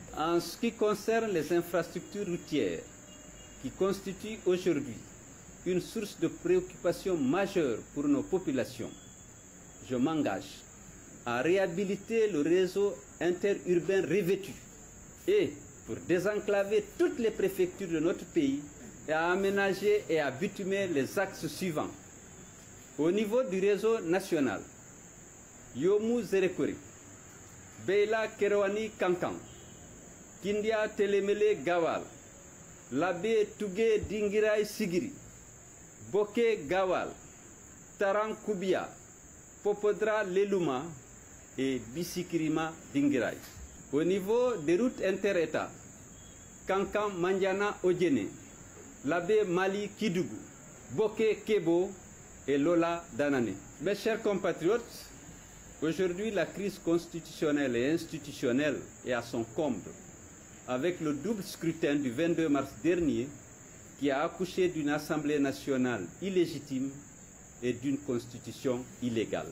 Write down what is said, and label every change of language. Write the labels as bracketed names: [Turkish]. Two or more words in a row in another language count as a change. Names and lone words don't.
[French] En ce qui concerne les infrastructures routières, qui constituent aujourd'hui une source de préoccupation majeure pour nos populations, je m'engage à réhabiliter le réseau interurbain revêtu et pour désenclaver toutes les préfectures de notre pays et à aménager et à bitumer les axes suivants. Au niveau du réseau national, Yomu Zerekori, Beila Kerwani Kankan, Kindia Telemele Gawal, Labé Tougué Dingirai Sigiri, Boké Gawal, Taran Koubia, Popodra Leluma et Bisikirima Dingirai. Au niveau des routes inter-États, Kankan Mandiana Odjene, Labé Mali Kidougou, Boké Kebo et Lola Danane. Mes chers compatriotes, aujourd'hui la crise constitutionnelle et institutionnelle est à son comble, avec le double scrutin du 22 mars dernier qui a accouché d'une Assemblée nationale illégitime et d'une constitution illégale.